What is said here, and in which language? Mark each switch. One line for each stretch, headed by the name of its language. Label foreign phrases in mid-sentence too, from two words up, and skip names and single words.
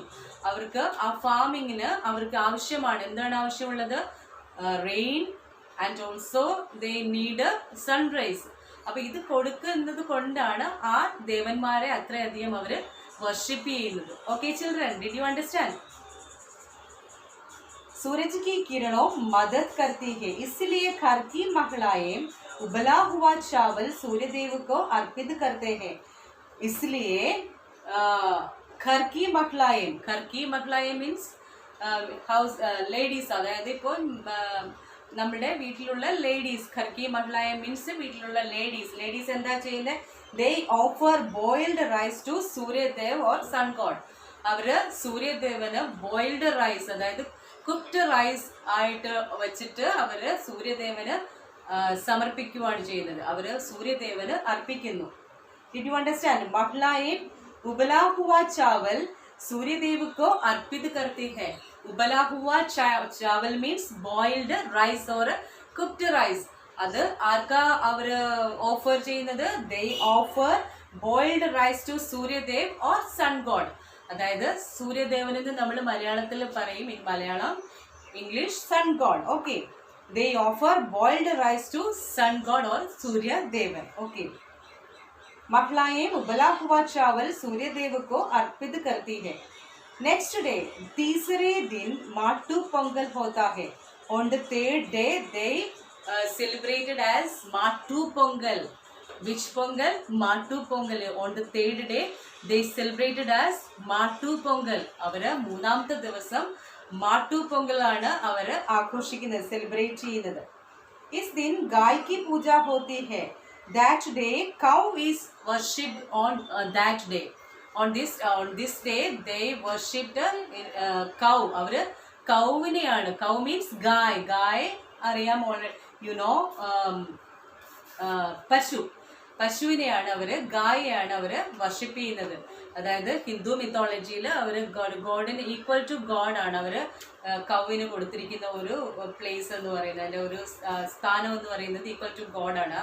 Malayalam: അവർക്ക് ആ ഫാമിങ്ങിന് അവർക്ക് ആവശ്യമാണ്. എന്താണ് ആവശ്യമുള്ളത്?
English: rain and also they need sunrise.
Malayalam: അപ്പൊ ഇത് കൊടുക്കുന്നത് കൊണ്ടാണ് ആ ദേവന്മാരെ അത്രയധികം അവര് വർഷിപ്പ് ചെയ്യുന്നത്.
English: Okay children, did you understand?
Hindi: सूरज की किरणों मदद करती है, इसलिए घर की महिलाएं उबला हुआ चावल सूर्य देव को अर्पित करते हैं. इसलिए घर की महिलाएं
English: means house ladies.
Malayalam: അതായത് ഇപ്പോൾ നമ്മുടെ വീട്ടിലുള്ള ലേഡീസ്,
Hindi: घर की महिलाएँ
Malayalam: മീൻസ് വീട്ടിലുള്ള ലേഡീസ് എന്താ ചെയ്യുന്നത്?
English: They offer boiled rice to Suryadev or sun god.
Malayalam: അവര് സൂര്യദേവന്
English: boiled rice
Malayalam: അതായത്
English: cooked rice
Malayalam: ആയിട്ട് വെച്ചിട്ട് അവര് സൂര്യദേവന് സമർപ്പിക്കുകയാണ് ചെയ്യുന്നത്. അവര് സൂര്യദേവന് അർപ്പിക്കുന്നു.
English: Did you understand?
Hindi: महिलाएं उबला हुआ चावल सूर्यदेव को अर्पित करती है. उबला हुआ चावल
English: means boiled rice or cooked rice.
Malayalam: അത് ആർക്കാ അവര് ഓഫർ ചെയ്യുന്നത്?
English: They offer boiled rice to Suryadev or sun god.
Malayalam: അതായത് സൂര്യദേവനെന്ന് നമ്മൾ മലയാളത്തിൽ പറയും,
English: in Malayalam English sun god. Okay, they offer boiled rice to sun god or Suryadevan. ഓക്കെ,
Hindi: महिलाएं उबला हुआ चावल सूर्य देव को अर्पित करती है.
English: next day,
Hindi: तीसरे दिन माटू पोंगल होता है.
English: on the third day they celebrated as माटू पोंगल. Which पोंगल? माटू पोंगल. On the third day they celebrated as മാട്ടു പൊങ്കൽ.
Malayalam: അവര് മൂന്നാമത്തെ ദിവസം മാട്ടു പൊങ്കലാണ് അവര് ആഘോഷിക്കുന്നത്, സെലിബ്രേറ്റ് ചെയ്യുന്നത്.
Hindi: इस दिन गाय की पूजा होती है.
English: That day cow is worshipped on that day. On this day they worshipped cow.
Malayalam: അവര് കൗവിനെയാണ്,
English: cow means
Malayalam: ഗായ് അറിയാം,
English: you know,
Malayalam: പശുവിനെയാണ് അവര്, ഗായയാണ് അവര് വർഷിപ്പ് ചെയ്യുന്നത്. അതായത് ഹിന്ദു മിത്തോളജിയിൽ അവര് ഗോഡിന്
English: equal to god
Malayalam: ആണ് അവര് കൗവിന് കൊടുത്തിരിക്കുന്ന ഒരു പ്ലേസ് എന്ന് പറയുന്നത്, അതിന്റെ ഒരു സ്ഥാനം എന്ന് പറയുന്നത്
English: equal to god.